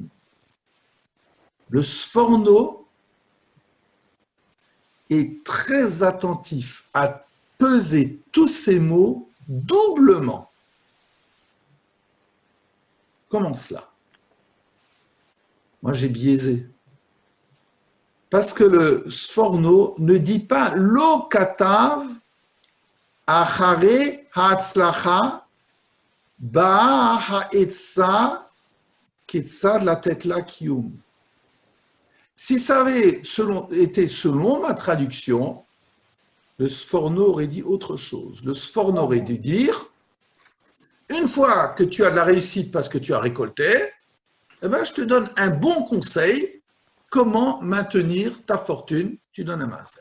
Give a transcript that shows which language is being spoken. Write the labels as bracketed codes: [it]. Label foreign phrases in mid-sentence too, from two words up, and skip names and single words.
[fr] Le Sforno est très attentif à peser tous ces mots doublement. Comment cela? Moi, j'ai biaisé. Parce que le Sforno ne dit pas [he] לא כתב אחרי ההצלחה בא העצה כיצד לתת לה קיום. [fr] Si ça avait été selon ma traduction, le Sforno aurait dit autre chose. Le Sforno aurait dû dire Une fois que tu as de la réussite parce que tu as récolté, eh ben, je te donne un bon conseil, comment maintenir ta fortune, tu donnes un maaser.